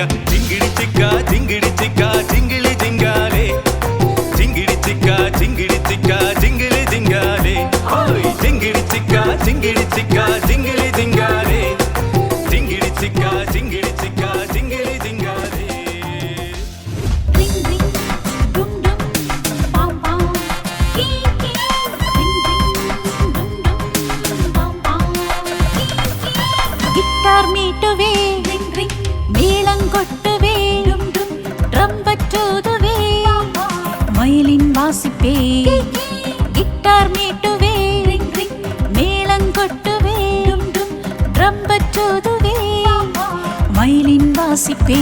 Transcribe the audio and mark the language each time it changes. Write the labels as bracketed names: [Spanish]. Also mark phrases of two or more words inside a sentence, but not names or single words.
[Tamil] ஜிங்கிடி சிக்கா ஜிங்கிடி சிக்கா ஜிங்கிலி ஜிங்காலே ஜிங்கிடி சிக்கா ஜிங்கிடி சிக்கா ஜிங்கிலி ஜிங்காலே ஓய் ஜிங்கிடி சிக்கா ஜிங்கிடி சிக்கா ஜிங்கிலி ஜிங்காலே ஜிங்கிடி சிக்கா ஜிங்கிடி சிக்கா ஜிங்கிலி ஜிங்காலே. [English] Ring ring, dum dum, bam bam, kee kee. Ring ring, dum dum, bam bam, kee kee. [Tamil] Guitar மீட்டுவே, [English] ring ring, [Tamil] மேளங்கொட்டுவே, [English] dum dum, [Tamil] trumpet ஊதுவே, வயலின் வாசிப்பே. கிட்டார் மீட்டுவே, [English] ring ring, [Tamil] மேளங்கொட்டுவே, [English] dum dum, [Tamil] trumpet ஊதுவே, வயலின் வாசிப்பே.